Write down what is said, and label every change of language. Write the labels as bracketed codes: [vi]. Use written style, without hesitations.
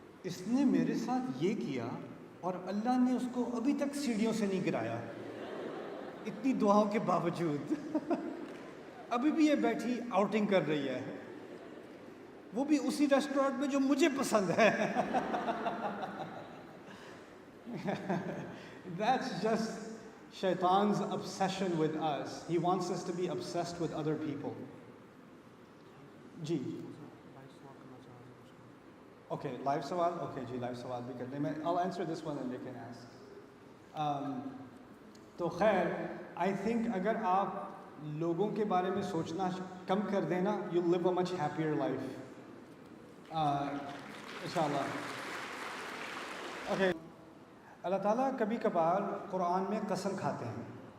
[ur] اس نے میرے ساتھ یہ کیا اور اللہ نے اس کو ابھی تک سیڑھیوں سے نہیں گرایا, اتنی دعاؤں کے باوجود ابھی بھی یہ بیٹھی آؤٹنگ کر رہی ہے, وہ بھی اسی ریسٹورینٹ میں جو مجھے پسند ہے. [en] That's just Shaitan's obsession with us. He wants us to be obsessed with other people. [ur] جی okay, live سوال, اوکے جی لائیو سوال بھی کر لیں. میں [en] I'll answer this one and you can ask. [ur] تو خیر, [en] I think [ur] اگر آپ لوگوں کے بارے میں سوچنا کم کر دینا, [en] you'll live a much happier life. [ur] انشاءاللہ. اوکے, اللہ تعالیٰ کبھی کبھار قرآن میں قسم کھاتے ہیں.